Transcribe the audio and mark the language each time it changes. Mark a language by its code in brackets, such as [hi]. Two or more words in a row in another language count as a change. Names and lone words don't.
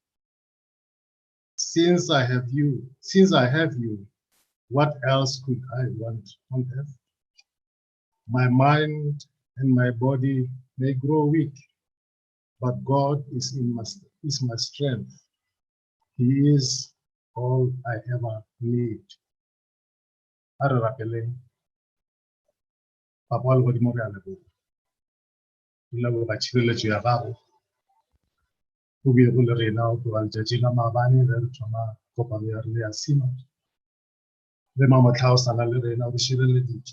[en] Since I have you, what else could I want on earth? My mind and my body may grow weak, but God is my strength. He is all I ever need. [nso] Are rapeleng, Papa le godimo re a leboga. Re leboga tshireletso ya gago. Go be go le rena go tloga letšatši la maabane re thoma kopano ya rena ya Synod. Le mamotlha o sala le rena o šireleditše.